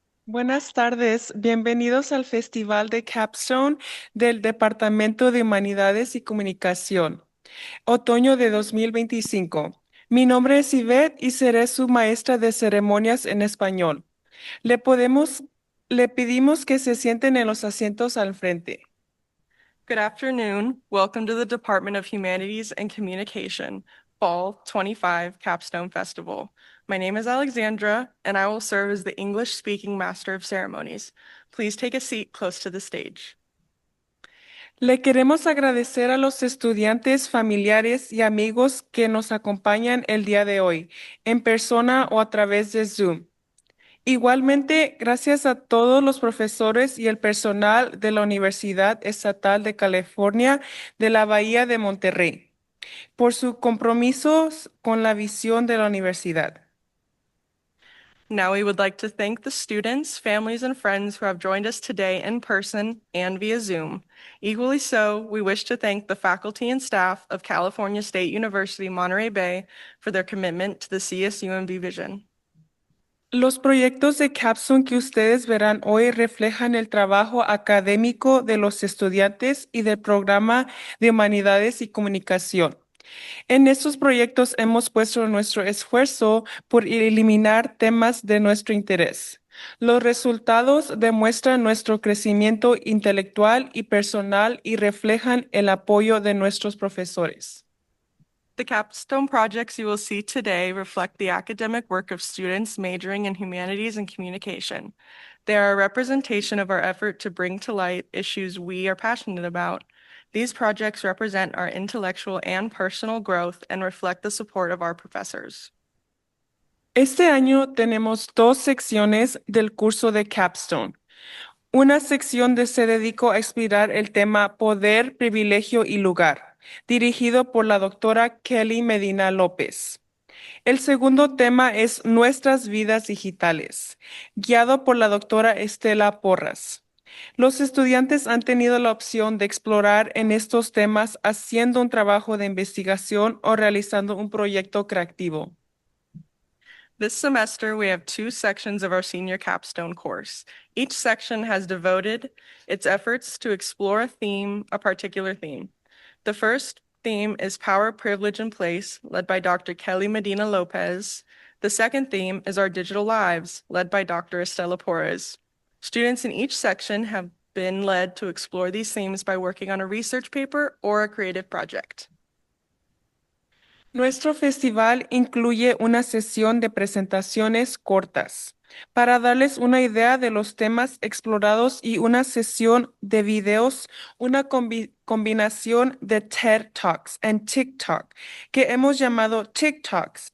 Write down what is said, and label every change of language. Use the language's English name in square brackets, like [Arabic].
[Spanish] Buenas tardes, bienvenidos al Festival de Capstone del Departamento de Humanidades y Comunicación, otoño de 2025. Mi nombre es Yvette y seré su maestra de ceremonias en español. Le podemos, le pedimos que se sienten en los asientos al frente. [English] Good afternoon. Welcome to the Department of Humanities and Communication Fall 25 Capstone Festival. My name is Alexandra, and I will serve as the English-speaking Master of Ceremonies. Please take a seat close to the stage. [Spanish] Le queremos agradecer a los estudiantes, familiares y amigos que nos acompañan el día de hoy, en persona o a través de Zoom. Igualmente, gracias a todos los profesores y el personal de la Universidad Estatal de California de la Bahía de Monterrey por sus compromisos con la visión de la universidad. [English] Now we would like to thank the students, families, and friends who have joined us today in person and via Zoom. Equally so, we wish to thank the faculty and staff of California State University, Monterey Bay for their commitment to the CSUMB vision. [Spanish] Los proyectos de Capstone que ustedes verán hoy reflejan el trabajo académico de los estudiantes y del programa de Humanidades y Comunicación. En estos proyectos hemos puesto nuestro esfuerzo por eliminar temas de nuestro interés. Los resultados demuestran nuestro crecimiento intelectual y personal y reflejan el apoyo de nuestros profesores. [English] The capstone projects you will see today reflect the academic work of students majoring in humanities and communication. They are a representation of our effort to bring to light issues we are passionate about. These projects represent our intellectual and personal growth and reflect the support of our professors. [Spanish] Este año tenemos dos secciones del curso de Capstone. Una sección se dedicó a explorar el tema Poder, Privilegio y Lugar, dirigido por la doctora Kelly Medina López. El segundo tema es Nuestras vidas digitales, guiado por la doctora Estela Porras. Los estudiantes han tenido la opción de explorar en estos temas haciendo un trabajo de investigación o realizando un proyecto creativo. [English] This semester, we have two sections of our senior capstone course. Each section has devoted its efforts to explore a particular theme. The first theme is Power, Privilege, and Place, led by Dr. Kelly Medina Lopez. The second theme is Our Digital Lives, led by Dr. Estela Porres. Students in each section have been led to explore these themes by working on a research paper or a creative project. [Spanish] Nuestro festival incluye una sesión de presentaciones cortas para darles una idea de los temas explorados y una sesión de videos, una combinación de TED Talks y TikTok que hemos llamado TikToks.